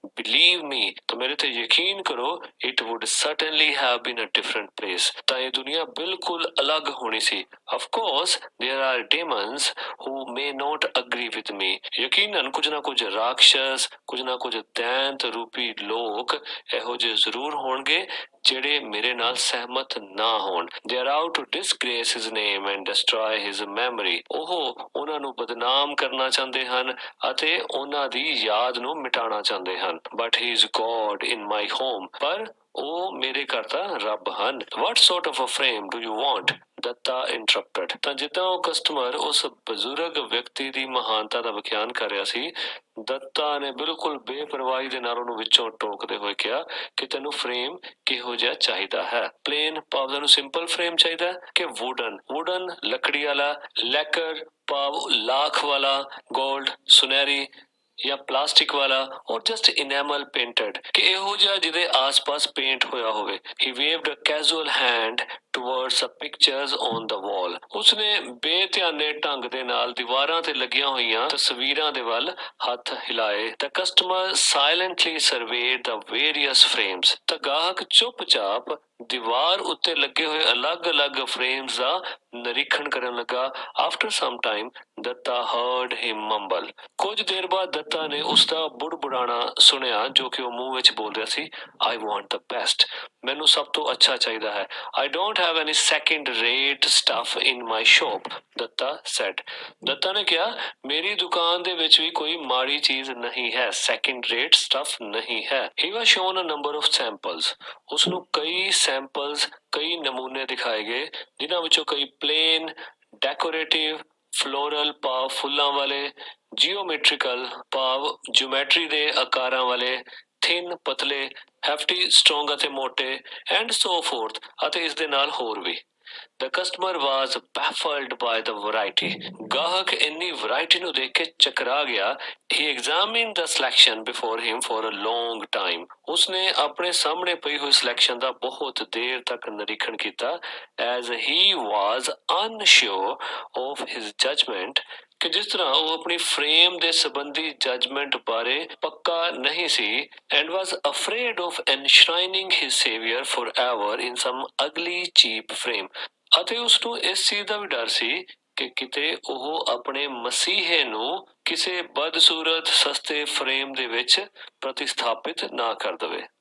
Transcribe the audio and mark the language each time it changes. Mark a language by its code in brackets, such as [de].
[en] believe me [pa] ਤਾਂ ਮੇਰੇ ਤੇ ਯਕੀਨ ਕਰੋ [en] it would certainly have been a different place [pa] ਤਾਂ ਇਹ ਦੁਨੀਆ ਬਿਲਕੁਲ ਅਲੱਗ ਹੋਣੀ ਸੀ [en] of course there are demons who may not agree with me [pa] ਯਕੀਨਨ ਕੁਝ ਨਾ ਕੁਝ ਰਾਖਸ਼ਸ ਕੁਝ ਨਾ ਕੁਝ ਦੈਂਤ ਰੂਪੀ ਲੋਕ ਇਹੋ ਜਿਹੇ ਜ਼ਰੂਰ ਹੋਣਗੇ ਜਿਹੜੇ ਮੇਰੇ ਨਾਲ ਸਹਿਮਤ ਨਾ ਹੋਣ। [en] They are out to disgrace his name and destroy his memory। [pa] ਉਹ ਉਹਨਾਂ ਨੂੰ ਬਦਨਾਮ ਕਰਨਾ ਚਾਹੁੰਦੇ ਹਨ ਅਤੇ ਉਹਨਾਂ ਦੀ ਯਾਦ ਨੂੰ ਮਿਟਾਉਣਾ ਚਾਹੁੰਦੇ ਹਨ। [en] But he is God in my home। [pa] ਪਰ ਉਹ ਮੇਰੇ ਘਰ ਦਾ ਰੱਬ ਹਨ। [en] What sort of a frame do you want? Datta interrupted. [pa] ਤਾਂ ਜਿੱਦਾਂ ਉਹ ਕਸਟਮਰ ਉਸ ਬਜ਼ੁਰਗ ਵਿਅਕਤੀ ਦੀ ਮਹਾਨਤਾ ਦਾ ਵਿਖਿਆਨ ਕਰ ਰਿਹਾ ਸੀ, ਦੱਤਾ ਨੇ ਬਿਲਕੁਲ ਬੇਪਰਵਾਹੀ ਦੇ ਨਾਲ ਉਹਨੂੰ ਵਿੱਚੋਂ ਟੋਕਦੇ ਹੋਏ ਕਿਹਾ ਕਿ ਤੈਨੂੰ ਫਰੇਮ ਕਿਹੋ ਜਿਹਾ ਚਾਹੀਦਾ ਹੈ। ਪਲੇਨ ਭਾਵ ਤੈਨੂੰ ਸਿੰਪਲ ਫਰੇਮ ਚਾਹੀਦਾ ਹੈ ਕਿ ਵੁਡਨ ਲੱਕੜੀ ਵਾਲਾ, ਲੈਕਰ ਭਾਵ ਲਾਖ ਵਾਲਾ, ਗੋਲਡ ਸੁਨਹਿਰੀ ਜਾਂ ਪਲਾਸਟਿਕ ਵਾਲਾ, ਔਰ ਜਸਟ ਇਨੈਮਲ ਪੇਂਟਡ ਕਿ ਇਹੋ ਜਿਹਾ ਜਿਹਦੇ ਆਸ-ਪਾਸ ਪੇਂਟ ਹੋਇਆ ਹੋਵੇ। [en] He waved a casual hand towards the pictures on the wall। [pa] ਉਸਨੇ ਬੇਧਿਆਨੇ ਢੰਗ ਦੇ ਨਾਲ ਦੀਵਾਰਾਂ ਤੇ ਲੱਗੀਆਂ ਹੋਈਆਂ ਤਸਵੀਰਾਂ ਦੇ ਵੱਲ ਹੱਥ ਹਿਲਾਏ। [en] The customer silently surveyed the various frames। [pa] ਤਾਂ ਗਾਹਕ ਚੁੱਪਚਾਪ ਦੀਵਾਰ ਉੱਤੇ ਲੱਗੇ ਹੋਏ ਅਲੱਗ-ਅਲੱਗ ਫਰੇਮਸ ਦਾ ਨਿਰੀਖਣ ਕਰਨ ਲੱਗਾ। [en] After some time, Datta heard him mumble। [pa] ਕੁਝ ਦੇਰ ਬਾਅਦ ਦੱਤਾ ਨੇ ਉਸਦਾ ਬੁੜਬੁੜਾਣਾ ਸੁਣਿਆ ਜੋ ਕਿ ਉਹ ਮੂੰਹ ਵਿੱਚ ਬੋਲ ਰਿਹਾ ਸੀ। [en] I want the best। [pa] ਮੈਨੂੰ ਸਭ ਤੋਂ ਅੱਛਾ ਚਾਹੀਦਾ ਹੈ। [en] I don't have any second rate stuff in my shop। Datta said। [pa] Dutta ਨੇ ਕਿਹਾ ਮੇਰੀ ਦੁਕਾਨ ਦੇ ਵਿੱਚ ਵੀ ਕੋਈ ਮਾੜੀ ਚੀਜ਼ ਨਹੀਂ ਹੈ। [en] Second rate stuff [pa] ਨਹੀਂ ਹੈ। [en] He was shown a number of samples। [pa] ਉਸਨੂੰ ਕਈ ਸੈਂਪਲਸ ਕਈ ਨਮੂਨੇ ਦਿਖਾਏ ਗਏ ਜਿਨ੍ਹਾਂ ਵਿੱਚੋਂ ਕਈ ਪਲੇਨ, ਡੈਕੋਰੇਟਿਵ, ਫਲੋਰਲ ਭਾਵ ਫੁੱਲਾਂ ਵਾਲੇ, ਜਿਓਮੈਟ੍ਰੀਕਲ ਭਾਵ ਜਿਓਮੈਟਰੀ ਦੇ ਆਕਾਰਾਂ ਵਾਲੇ, ਥਿਨ ਪਤਲੇ, ਹੈਫਟੀ ਸਟਰੋਂਗ ਅਤੇ ਮੋਟੇ ਐਂਡ ਸੋ ਫੋਰਥ ਅਤੇ ਇਸ ਦੇ ਨਾਲ ਹੋਰ ਵੀ। [en] The customer was baffled by the variety। [pa] ਗਾਹਕ ਇੰਨੀ ਵੈਰਾਈਟੀ ਨੂੰ ਦੇਖ ਕੇ ਚਕਰਾ ਗਿਆ। [en] He examined the selection before him for a long time। [pa] ਉਸਨੇ ਆਪਣੇ ਸਾਹਮਣੇ ਪਈ ਹੋਈ ਸਿਲੈਕਸ਼ਨ ਦਾ ਬਹੁਤ ਦੇਰ ਤੱਕ ਨਿਰੀਖਣ ਕੀਤਾ। [en] As he was unsure of his judgment। [pa] ਕਿ ਜਿਸ ਤਰ੍ਹਾਂ ਉਹ ਆਪਣੀ ਫਰੇਮ ਦੇ ਸੰਬੰਧੀ ਜਜਮੈਂਟ ਬਾਰੇ ਪੱਕਾ ਨਹੀਂ ਸੀ [en] and was afraid of enshrining his savior forever in some ugly cheap frame। [pa] ਅਤੇ ਉਸਨੂੰ ਇਸ ਚੀਜ਼ ਦਾ ਵੀ ਡਰ ਸੀ ਕਿ ਕਿਤੇ ਉਹ ਆਪਣੇ ਮਸੀਹੇ ਨੂੰ ਕਿਸੇ ਬਦਸੂਰਤ ਸਸਤੇ ਫਰੇਮ ਦੇ ਵਿੱਚ ਪ੍ਰਤਿਸਥਾਪਿਤ ਨਾ ਕਰ ਦਵੇ।